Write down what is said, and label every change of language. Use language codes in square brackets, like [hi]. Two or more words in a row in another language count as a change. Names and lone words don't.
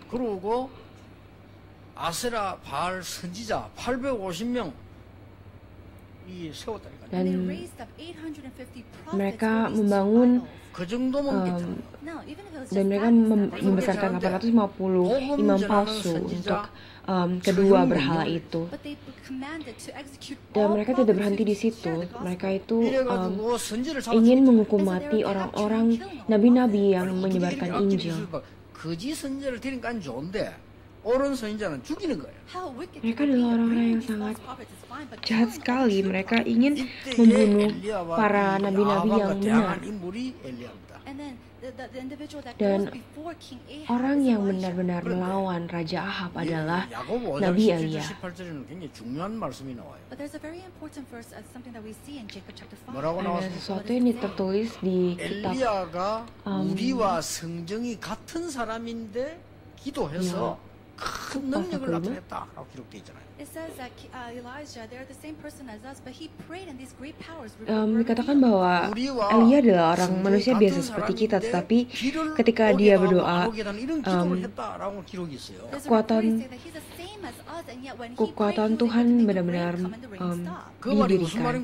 [id] Dan mereka membangun dan mereka membesarkan 850 imam palsu untuk kedua berhala itu. Dan mereka tidak berhenti di situ. Mereka itu ingin menghukum mati orang-orang nabi-nabi yang menyebarkan Injil. [ko] 옳은 선지자는 죽이는 거예요. [id] Mereka adalah orang-orang yang sangat jahat sekali. Mereka ingin membunuh para nabi-nabi yang benar. [ko] 인물이 엘리야입니다. [id] Dan orang yang benar-benar melawan Raja Ahab adalah Nabi Elia. [ko] 18절에는 굉장히 중요한 말씀이 나와요. [id] Ada sesuatu yang tertulis di kitab [ko] 엘리야가 우리와 성정이 같은 사람인데 기도해서 큰 능력을 나타냈다라고 기록되어 있잖아요. [id] Dikatakan bahwa Elia adalah orang manusia biasa seperti kita, tetapi ketika dia berdoa, kekuatan Tuhan benar-benar didirikan.